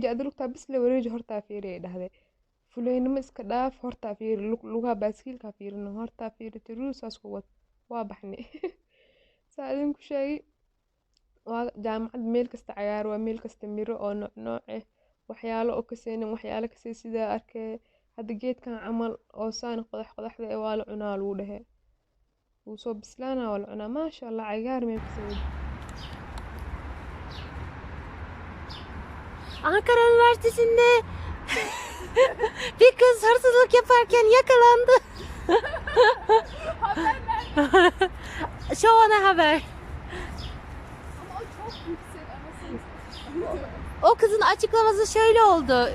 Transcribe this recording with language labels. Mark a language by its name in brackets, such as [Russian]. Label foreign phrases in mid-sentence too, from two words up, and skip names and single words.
[Somali] adi lugtaa bisle wareeji hortaa fiiri ay dhahday fuleynimo iska dhaaf hortaa fiiri lugaha baaskiilkaa fiirino hortaa fiiri tiruusaas ku wad waa baxnay saa idinku sheegi waa jaamacad meel kasta cagaar waa meel kasta miro oo nooc ah waxyaalo oo kaseynin waxyaalo kasey sidaa arkay hadda geedkan camal oo saan qodaxda ee waa la cunaa lagu dhehe wuu soo bislaana waa la cunaa [Arabic] maasha allah [Somali] cagaar meel kasey. [Turkish] Ankara Üniversitesi'nde bir kız hırsızlık yaparken yakalandı. Şu ana haber. O kızın açıklaması şöyle oldu.